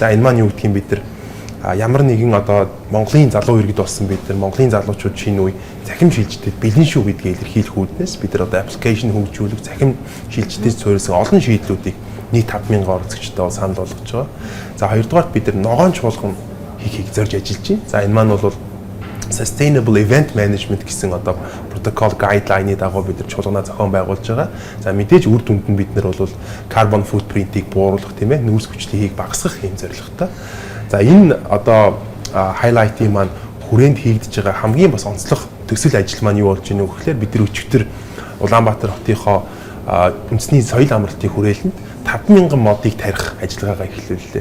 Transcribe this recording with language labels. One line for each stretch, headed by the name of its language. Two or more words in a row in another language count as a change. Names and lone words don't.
Mongolian: За энэ маань юу гэдгийг бид нар ямар нэгэн одоо Монголын залуу иргэд болсон бид нар Монголын залуучууд шинэ үе цахим шилжилтэд бэлэн шүү гэдгийг илэрхийлэх үүднээс бид нар одоо аппликейшн хөгжүүлэх цахим шилжилтээс суурилсан олон шийдлүүдийг нийт 5000 оролцогчтой санал болгож байгаа. За хоёрдугаарт бид нар ногоон чуулган хийхийг зорж ажиллаж байна. За энэ маань бол
English: Sustainable Event Management
Mongolian: гэсэн одоо
English: protocol guideline-
Mongolian: ийн дагуу бид нар чуулганаа зохион байгуулж байгаа. За мэдээж үр дүнд нь бид нар бол
English: carbon footprint-
Mongolian: ийг бууруулах тийм ээ нүүрс хүчлийг багасгах юм зорилготой. За энэ одоо highlight-ийн маань хүрээнд хийгдэж байгаа хамгийн бас онцлог төсөл ажил маань юу болж байна вэ гэхээр бид нар өчигдөр Улаанбаатар хотынхоо үндэсний соёл амралтын хүрээлэнд 5000 модыг тарих ажиллагаагаа эхлүүллээ.